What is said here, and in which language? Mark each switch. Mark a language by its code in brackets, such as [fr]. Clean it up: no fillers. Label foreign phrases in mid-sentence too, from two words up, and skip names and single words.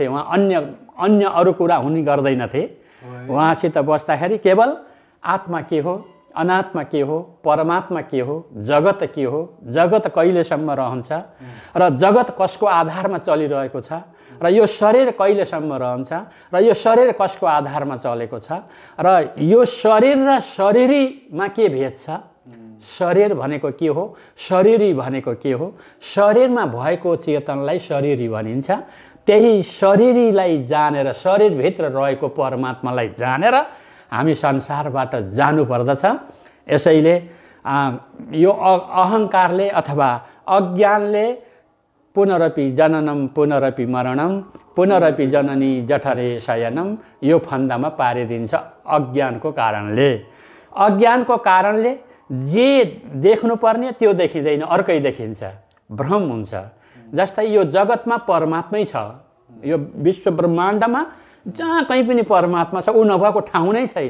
[ne] उहाँ अन्य अरू कुरा हुने गर्दैनथे। उहाँसित बस्दाखेरि केवल आत्मा के हो, अनात्मा के हो, परमात्मा के हो, जगत के हो, जगत कहिलेसम्म रहन्छ र जगत कसको आधारमा चलिरहेको छ र यो शरीर कहिलेसम्म रहन्छ र यो शरीर कसको आधारमा चलेको छ र यो शरीर र शरीरीमा के भेद छ, शरीर भनेको के हो, शरीरी भनेको के हो, शरीरमा भएको चेतनलाई शरीरी भनिन्छ। त्यही शरीरीलाई जानेर, शरीरभित्र रहेको परमात्मालाई जानेर हामी संसारबाट जानुपर्दछ। यसैले यो अहङ्कारले अथवा अज्ञानले [sa] पुनरपि जननम पुनरपि मरणम पुनरपि जननी जठरे शयनम [ne] यो फन्दामा पारिदिन्छ। अज्ञानको कारणले, अज्ञानको कारणले जे देख्नुपर्ने त्यो देखिँदैन, अर्कै देखिन्छ, भ्रम हुन्छ। जस्तै यो जगतमा परमात्मै छ, यो विश्व ब्रह्माण्डमा जहाँ कहीँ पनि परमात्मा छ, ऊ नभएको ठाउँ नै छैन।